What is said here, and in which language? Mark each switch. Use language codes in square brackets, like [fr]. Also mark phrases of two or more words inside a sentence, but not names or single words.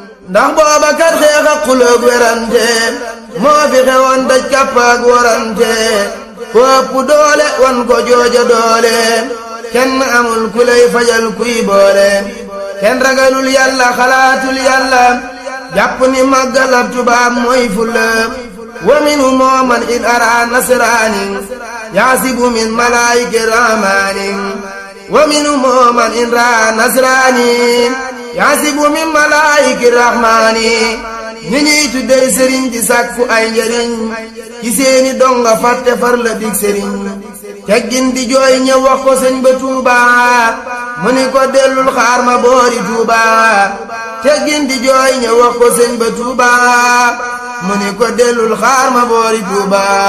[wo] Ndax booba kat xeex ak xulóog werante, moo fi xewoon daj kàpp ak warante. Ku ëpp doole, wan ko jooja doole. Kenn amul ku lay fajal kuy boole. Kenn ragalul Yàlla, xalaatul Yàlla. Jàpp ni màggal ab tubaab mooy fulla. [ar] ومنهم من إن أرى نصراني يعزب من ملائكة الرحمن. ومنهم من إن رأى نصراني يحسب من ملائكة الرحمن. [wo] Ñi ñuy tuddee sëriñ di sàkku ay njëriñ ci seeni donga fàtte far la dig sëriñ. Teggin di jooy ñëw wax ko sëñ ba Tuuba, mu ni ko dellul xaar ma boori Tuuba. Teggin di jooy ñëw wax ko sëñ ba Tuuba, mu ni ko dellul xaar ma boori Tuuba.